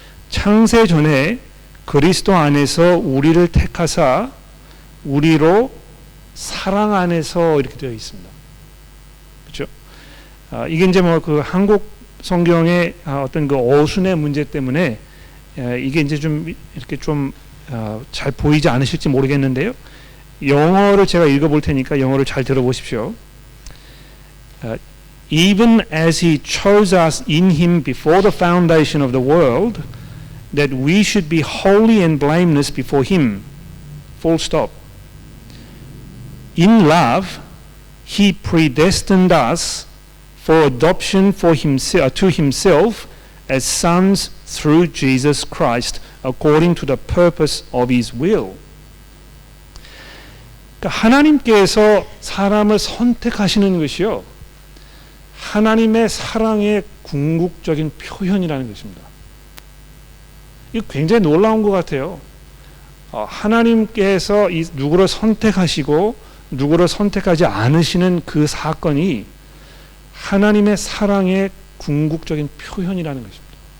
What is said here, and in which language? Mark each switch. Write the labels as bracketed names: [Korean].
[Korean] 창세 전에 그리스도 안에서 우리를 택하사 우리로 사랑 안에서 이렇게 되어 있습니다. 그렇죠? 이게 이제 뭐 그 한국 성경의 어떤 그 어순의 문제 때문에 이게 이제 좀 이렇게 좀 잘 보이지 않으실지 모르겠는데요. 영어를 제가 읽어볼 테니까 영어를 잘 들어보십시오. [English] Even as he chose us in him before the foundation of the world, that we should be holy and blameless before him. Full stop. In love, he predestined us for adoption to himself as sons through Jesus Christ, according to the purpose of his will. [Korean] 그러니까 하나님께서 사람을 선택하시는 것이요, 하나님의 사랑의 궁극적인 표현이라는 것입니다. 이거 굉장히 놀라운 것 같아요. 하나님께서 누구를 선택하시고 누구를 선택하지 않으시는 그 사건이 하나님의 사랑의 궁극적인 표현이라는 것입니다.